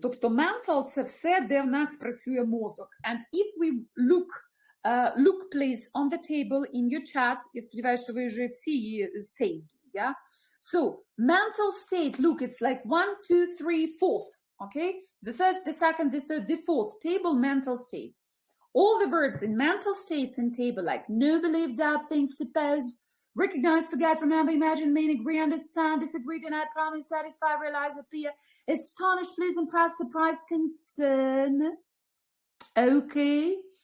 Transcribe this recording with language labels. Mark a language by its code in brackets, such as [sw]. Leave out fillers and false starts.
[uk] Тобто mental – це все, де в нас працює мозок. [en] And if we look, please, on the table in your chat. [uk] Я сподіваюся, що ви вже всі її saved. [en] Yeah? So, mental state, look, it's like 1, 2, 3, 4th. Okay? The first, the second, the third, the fourth. Table, mental states. All the verbs in mental states in table, like know, believe, doubt, think, suppose, recognize, forget, remember, imagine, mean, agree, understand, disagree, deny, promise, satisfy, realize, appear, astonish, please, impress, surprise, concern. Okay.